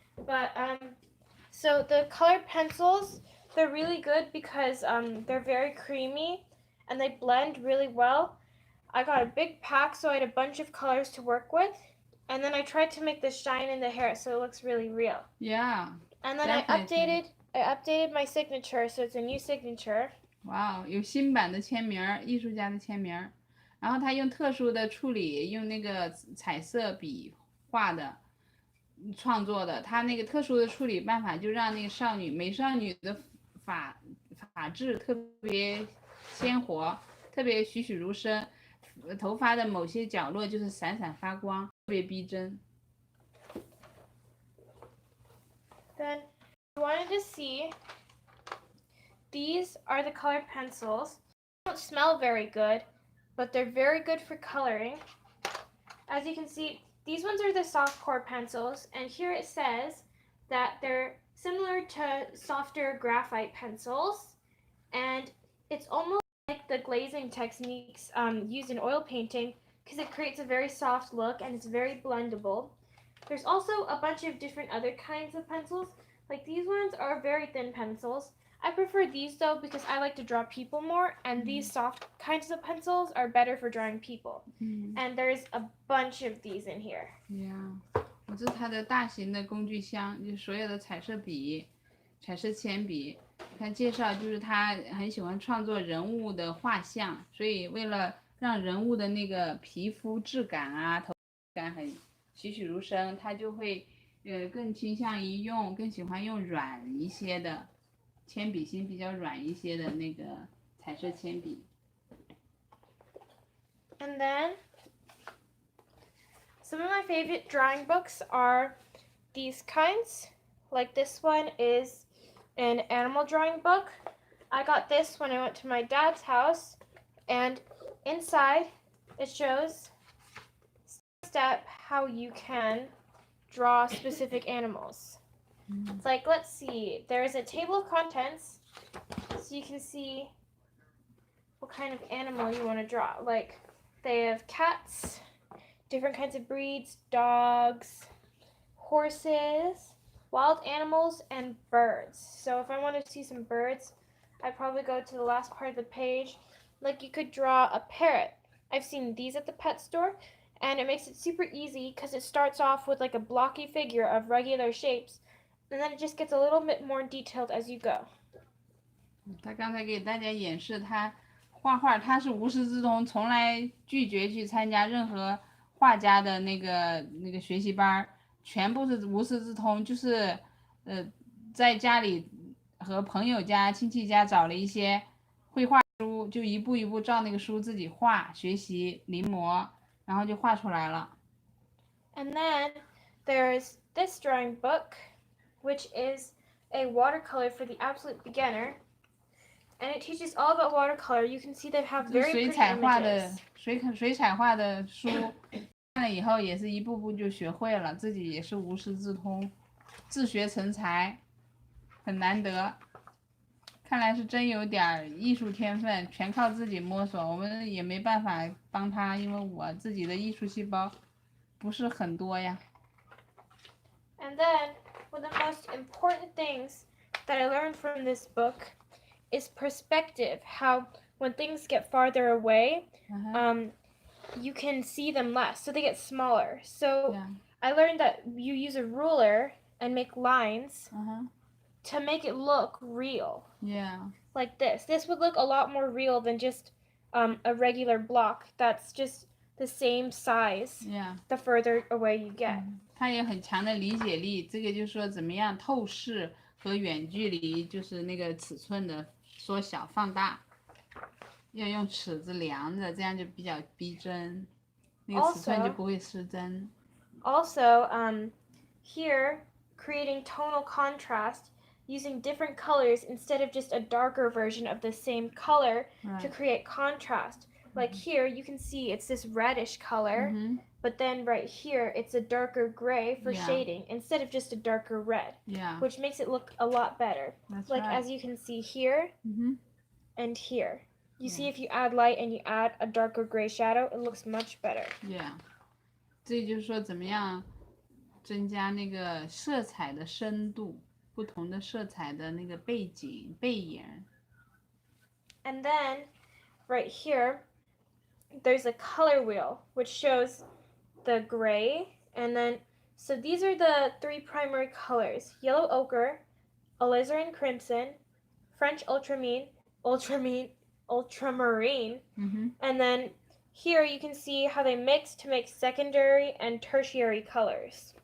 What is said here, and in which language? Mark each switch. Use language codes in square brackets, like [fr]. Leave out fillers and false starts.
[en] But so the colored pencils, they're really good because they're very creamy and they blend really well. I got a big pack, so I had a bunch of colors to work with. And then I tried to make the shine in the hair so it looks really real. Yeah. And then Definitely. I updated my signature, so it's a new signature. [zh] 哇，有新版的签名，艺术家的签名。然后他用特殊的处理，用那个彩色笔画的，创作的。他那个特殊的处理办法，就让那个美少女的发质特别鲜活，特别栩栩如生，头发的某些角落就是闪闪发光，特别逼真。 [en] Then I wanted to see, these are the colored pencils. They don't smell very good, but they're very good for coloring. As you can see, these ones are the soft core pencils, and here it says that they're similar to softer graphite pencils, and it's almost like the glazing techniques used in oil painting because it creates a very soft look and it's very blendable. There's also a bunch of different other kinds of pencils. Like these ones are very thin pencils. I prefer these though because I like to draw people more, and these soft kinds of pencils are better for drawing people. And there's a bunch of these in here. [zh] Yeah， 我这是它的大型的工具箱，就是所有的彩色笔、彩色铅笔。看介绍就是他很喜欢创作人物的画像，所以为了让人物的那个皮肤质感啊、头感很栩栩如生，他就会更倾向于更喜欢用软一些的铅笔芯，比较软一些的那个彩色铅笔。 [en] And then some of my favorite drawing books are these kinds. Like this one is an animal drawing book. I got this when I went to my dad's house, and inside it shows step by step how you can draw specific animals. It's like, let's see, there's a table of contents so you can see what kind of animal you want to draw. Like they have cats, different kinds of breeds, dogs, horses, wild animals, and birds. So if I want to see some birds, I'd probably go to the last part of the page. Like you could draw a parrot. I've seen these at the pet store, and it makes it super easy because it starts off with like a blocky figure of regular shapes, and then it just gets a little bit more detailed as you go. [zh] 他刚才给大家演示他画画，他是无师自通，从来拒绝去参加任何画家的那个学习班，全部是无师自通，就是在家里和朋友家、亲戚家找了一些绘画书，就一步一步照那个书自己画，学习临摹，然后就画出来了。 [en] And then there's this drawing book, which is a watercolor for the absolute beginner. And it teaches all about watercolor. You can see they have very [zh] 水 [en] pretty [zh] 彩画的 [en] images. [zh] 水彩画的书看了以后，也是一步步就学会了，自己也是无师自通。自学成才，很难得。看来是真有点艺术天分，全靠自己摸索。我们也没办法帮他，因为我自己的艺术细胞不是很多呀。 [en] And then, one of the most important things that I learned from this book is perspective. How when things get farther away, you can see them less, so they get smaller. So Yeah. I learned that you use a ruler and make lines to make it look real. Yeah. Like this. This would look a lot more real than just a regular block that's just the same size. Yeah. The further away you get. [zh] 他也很强的理解力，这个就是说怎么样透视和远距离，就是那个尺寸的缩小放大，要用尺子量着，这样就比较逼真，那个尺寸就不会失真。 [en] Also, here creating tonal contrast using different colors instead of just a darker version of the same color to create contrast. Like here, you can see it's this reddish color, but then right here, it's a darker gray for shading instead of just a darker red, which makes it look a lot better. That's like right. As you can see here and here. You see if you add light and you add a darker gray shadow, it looks much better. Yeah. [zh] 这就是说怎么样增加那个色彩的深度，不同的色彩的那个背景背影。 [en] And then right here there's a color wheel which shows the gray, and then so these are the 3 primary colors: yellow ochre, alizarin crimson, French ultramarine, and then here you can see how they mix to make secondary and tertiary colors.